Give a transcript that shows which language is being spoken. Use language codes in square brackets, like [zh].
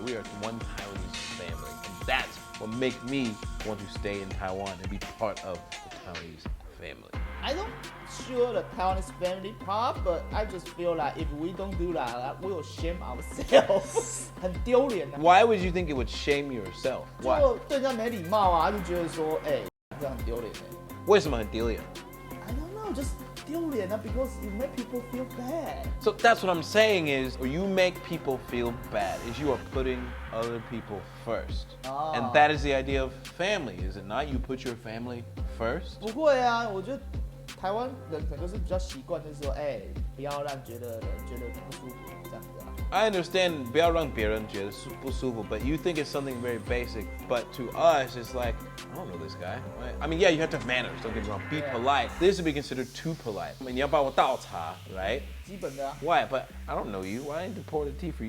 [en] We are one Taiwanese family. And that's what makes me want to stay in Taiwan and be part of the Taiwanese family. I don't sure the Taiwanese family part, but I just feel like if we don't do that, we will shame ourselves. [zh] 很丢脸啊。 [en] Why would you think it would shame yourself? Why? [zh] 就对人家没礼貌啊，就觉得说，这样很丢脸哎。为什么很丢脸？ [en] I don't know, just [zh] 丢脸啊 [en] because you make people feel bad. So that's what I'm saying is, or you make people feel bad, is you are putting other people first. And that is the idea of family, is it not? You put your family first? [zh] 不会啊，我觉得台湾人可能就是比较习惯，就是说，不要让觉得不舒服这样子啊。 [en] I understand [zh] 不要让别人觉得不舒服, [en] but you think it's something very basic. But to us, it's like, I don't know this guy. Right? I mean, yeah, you have to have manners, don't get me wrong. Be polite. This would be considered too polite. I mean, [zh] 你要帮我倒茶, [en] right? [zh] 基本的啊。 [en] Why? But I don't know you. Why I need to pour the tea for you?